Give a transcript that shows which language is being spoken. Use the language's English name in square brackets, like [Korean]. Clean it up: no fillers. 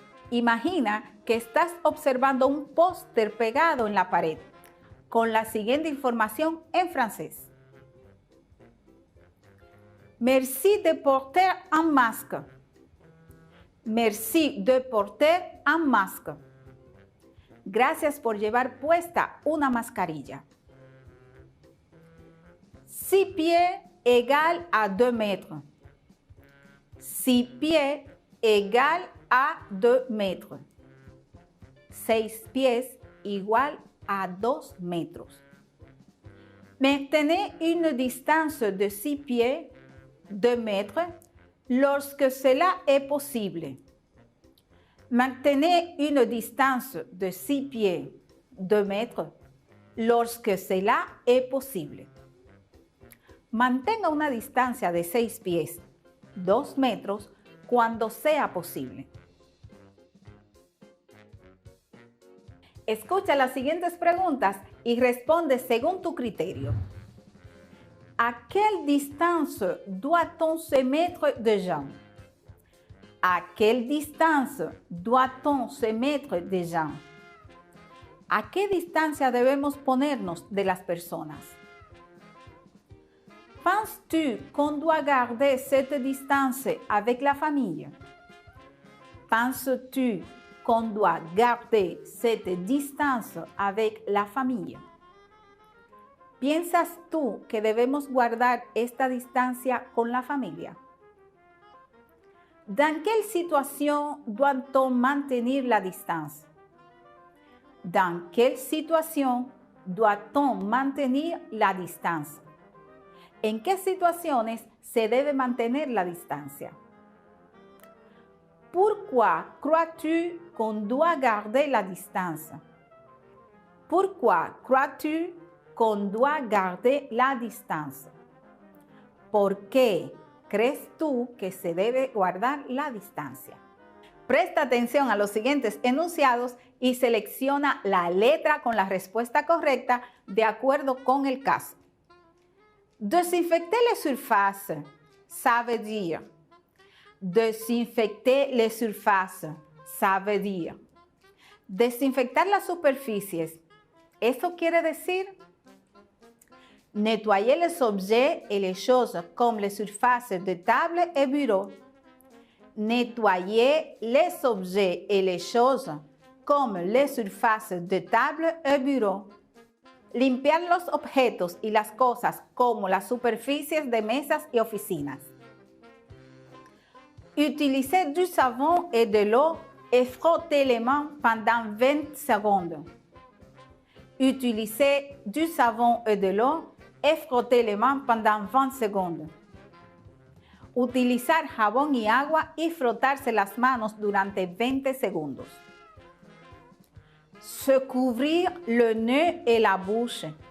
[Spanish] Imagina que estás observando un póster pegado en la pared con la siguiente información en francés. [French] Merci de porter un masque. Merci de porter un masque. [Spanish] Gracias por llevar puesta una mascarilla. [French] 6 pieds égale à 2 mètres. 6 pieds égale à 2 mètres. [Spanish] 6 pieds igual a 2 metros. [French] Maintenez une distance de 6 pieds, 2 mètres, lorsque cela est possible. Maintenez une distance de 6 pieds, 2 mètres, lorsque cela est possible. [Spanish] Mantenga una distancia de 6 pies, 2 metros, cuando sea posible. Escucha las siguientes preguntas y responde según tu criterio. [French] ¿A quelle distance doit-on se mettre de gens? À quelle distance doit-on se mettre des gens? [Spanish] ¿A qué distancia debemos ponernos de las personas? [French] Penses-tu qu'on doit garder cette distance avec la famille? Penses-tu qu'on doit garder cette distance avec la famille? [Spanish] ¿Piensas tú que debemos guardar esta distancia con la familia? [French] Dans quelle situation doit-on maintenir la distance? Dans quelle situation doit-on maintenir la distance? [Spanish] ¿En qué situaciones se debe mantener la distancia? Pourquoi crois-tu qu'on doit garder la distance? Pourquoi crois-tu qu'on doit garder la distance? ¿Por qué crees tú que se debe guardar la distancia? Presta atención a los siguientes enunciados y selecciona la letra con la respuesta correcta de acuerdo con el caso. [French] Désinfecter les surfaces, ça veut dire. Desinfecter les surfaces, ça veut dire. [Spanish] Desinfectar las superficies, eso quiere decir [French] nettoyer les objets et les choses comme les surfaces de table et bureau. Nettoyer les objets et les choses comme les surfaces de table et bureau. [Spanish] Limpiar los objetos y las cosas como las superficies de mesas y oficinas. [French] Utiliser du savon et de l'eau et frotter les mains pendant 20 secondes. Utiliser du savon et de l'eau et frotter les mains pendant 20 secondes. [Spanish] Utilizar jabón y agua y frotarse las manos durante 20 segundos. [French] Se couvrir le nez et la bouche.